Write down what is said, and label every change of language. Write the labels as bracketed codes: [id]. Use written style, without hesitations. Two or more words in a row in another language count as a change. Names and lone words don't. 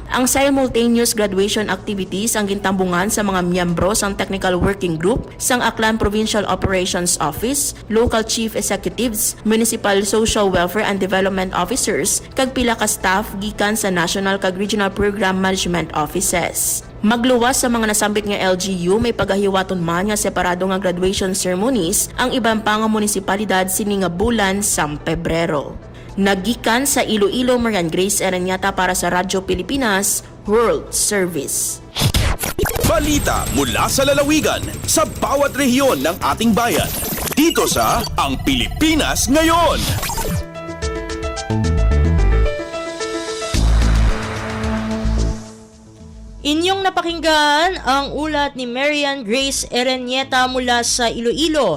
[hil] Ang simultaneous graduation activities ang gintambungan sa mga miyembro sang Technical Working Group sang Aklan Provincial Operations Office, Local Chief Executives, Municipal Social Welfare and Development Officers kag pila ka staff gikan sa National kag Regional Program Management Offices. Magluwas sa mga nasambit nga LGU, may pagahiwaton man nga separado nga graduation ceremonies ang ibang pang munisipalidad sini nga bulan sa Pebrero. Naggikan sa Iloilo, Marian Grace Ereniata para sa Radyo Pilipinas World Service. [tl] Balita mula sa lalawigan sa bawat rehiyon ng ating bayan. Dito sa Ang Pilipinas Ngayon. Inyong napakinggan ang ulat ni Marian Grace Erenieta mula sa Iloilo.